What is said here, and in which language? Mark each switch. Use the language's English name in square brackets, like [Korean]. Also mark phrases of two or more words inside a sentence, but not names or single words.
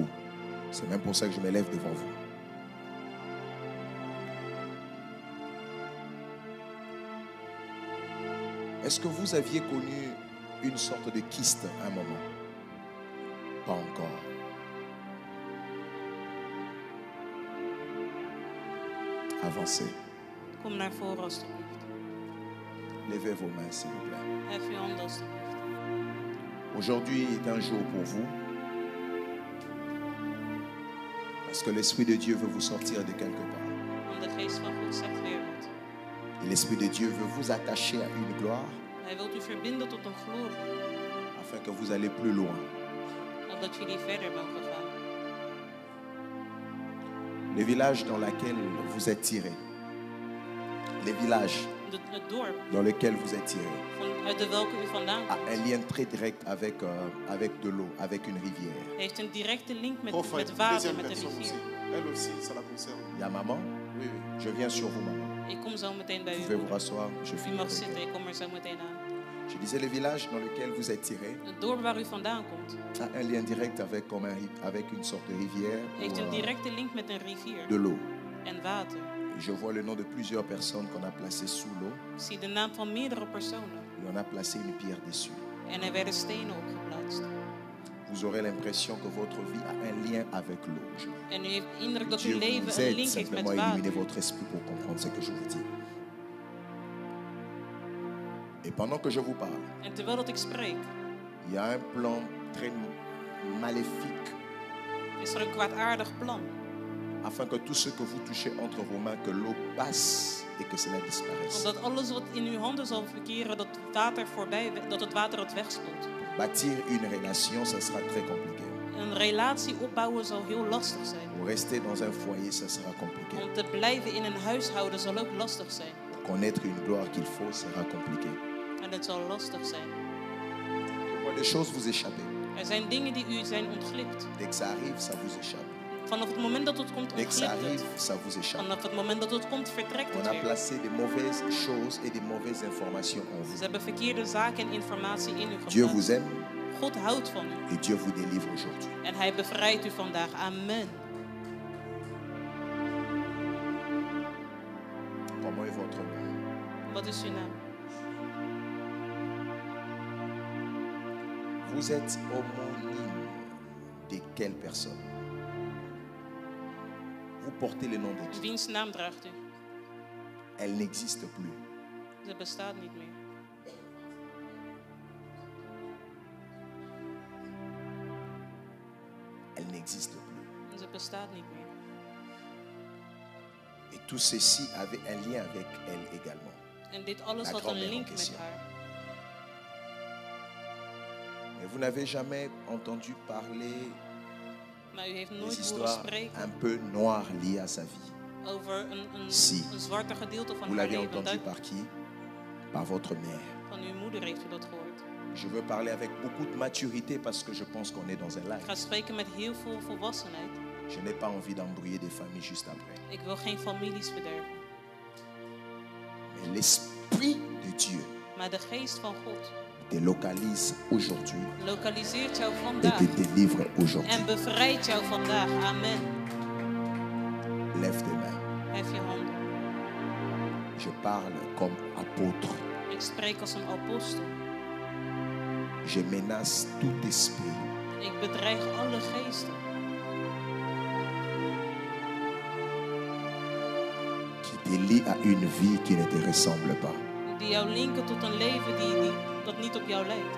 [French] C'est même pour ça que je me lève devant vous. Est-ce que vous aviez connu une sorte de kyste à un moment? Pas encore. Avancez. [Dutch] Kom naar voren alstublieft. [French] Levez vos mains, s'il vous plaît. [Dutch] Hef uw handen alstublieft. [French] Aujourd'hui est un jour pour vous. Parce que l'Esprit de Dieu veut vous sortir de quelque part. [Dutch] Want de geest van God zegt weer wat. [French] Et l'Esprit de Dieu veut vous attacher à une gloire [Dutch] Hij wilt u verbinden tot een glorie. [French] afin que vous allez plus loin. [Dutch] Opdat jullie verder mogen gaan. [French] Le village dans lequel vous êtes tiré. Les villages [Dutch] Het dorp [French] dans lequel vous êtes tiré [Dutch] uit de welke u vandaan [French] a [Dutch] komt, [French] un lien très direct avec, avec de l'eau, avec une rivière. [Dutch] heeft een directe link met [French] Prophète, [Dutch] water, [French] deuxième [Dutch] met de [French] personne aussi. [Dutch] rivier. [French] Elle aussi, ça la concerne. Il y a maman, Oui, oui. je viens sur vous maman. [Dutch] Ik kom zo meteen bij [French] Vous [Dutch] u. [French] pouvez vous rasseoir, je [Dutch] U [French] finis [Dutch] mag [French] avec [Dutch] zitten, [French] elle. [Dutch] ik kom er zo meteen aan. [French] Je disais le village dans lequel vous êtes tiré [Dutch] Het dorp waar u vandaan komt, [French] a un lien direct avec, comme avec une sorte de rivière [Dutch] heeft [French] ou, [Dutch] een directe link met een rivier [French] de l'eau. [Dutch] en water. [French] Je vois le nom de plusieurs personnes qu'on a placées sous l'eau. [Dutch] Ik zie de naam van meerdere personen [French] Et on a placé une pierre dessus. [Dutch] en er werden stenen opgeplaatst. [French] Vous aurez l'impression que votre vie a un lien avec l'eau. [Dutch] En u heeft de indruk dat [French] Dieu [Dutch] uw leven [French] vous [Dutch] een [French] aide [Dutch] link heeft met [French] simplement à illuminer [Dutch] water. [French] votre esprit pour comprendre ce que je vous dis. Et pendant que je vous parle, [Dutch] En terwijl dat ik spreek, [French] il y a un plan très maléfique [Dutch] is er een kwaadaardig plan. [French] afin que tout ce que vous touchez entre vos mains, que l'eau passe et que cela disparaisse. [Dutch] Omdat alles wat in uw handen zal verkeren, dat het water dat het water het wegspoelt. [French] Bâtir une relation, ça sera très compliqué. [Dutch] Een relatie opbouwen zal heel lastig zijn. [French] Pour rester dans un foyer, ça sera compliqué. [Dutch] Om te blijven in een huishouden zal ook lastig zijn. [French] Pour connaître une gloire qu'il faut, sera compliqué. [Dutch] En het zal lastig zijn. [French] Des choses vous échappent. [Dutch] Er zijn dingen die u zijn ontglipt. [French] Dès que ça arrive, ça vous échappe. [Dutch] Vanaf het moment dat het komt, [French] Dès que ça [Dutch] ontglipt [French] arrive, [Dutch] het. [French] ça vous échappe. [Dutch] Vanaf het moment dat het komt, vertrekt [French] On [Dutch] het [French] a [Dutch] weer. [French] placé des mauvaises choses et des mauvaises informations en [Dutch] Ze [French] vous. [Dutch] hebben verkeerde zaken en informatie in u [French] Dieu vous [Dutch] geplaatst. [French] aime [Dutch] God houdt van u. [French] et Dieu vous délivre aujourd'hui. [Dutch] En hij bevrijdt u vandaag. [French] Amen. Comment est votre nom? [Dutch] Wat is uw naam? [French] Vous êtes homonyme de quelle personne? Vous portez le nom de qui? [Dutch] Wiens naam draagt u? [French] Elle n'existe plus. [Dutch] Ze bestaat niet meer. [French] Elle n'existe plus. [Dutch] Ze bestaat niet meer. [French] Et tout ceci avait un lien avec elle également. [Dutch] En dit alles [French] La [Dutch] had [French] grand-mère [Dutch] een [French] en [Dutch] link met [French] question. [Dutch] haar. [French] Et vous n'avez jamais entendu parler [Dutch] Maar u heeft [French] des [Dutch] nooit horen [French] histoires [Dutch] spreken [French] un peu noires liées à sa vie. [Dutch] over een [French] Si. [Dutch] zwarte gedeelte van [French] Vous [Dutch] haar [French] l'avez [Dutch] leven. [French] entendu par qui? Par votre mère. [Dutch] Van uw moeder heeft u dat gehoord. [French] Je veux parler avec beaucoup de maturité parce que je pense qu'on est dans un [Dutch] Ik [French] live. [Dutch] ga spreken met heel veel volwassenheid. [French] Je n'ai pas envie d'embrouiller des familles juste après. [Dutch] Ik wil geen families verderven. [French] Mais l'Esprit de Dieu [Dutch] Maar de geest van God [French] te localise aujourd'hui [Dutch] lokaliseert jou [French] et [Dutch] vandaag. [French] te délivre aujourd'hui. [Dutch] En bevrijdt jou vandaag. [French] Amen. Lève tes mains. [Dutch] Hef je handen. [French] Je parle comme apôtre. [Dutch] Ik spreek als een apostel. [French] Je menace tout esprit [Dutch] Ik bedreig alle geesten [French] qui te lie à une vie qui ne te ressemble pas. [Dutch] die jou linken tot een leven dat niet op jou lijkt.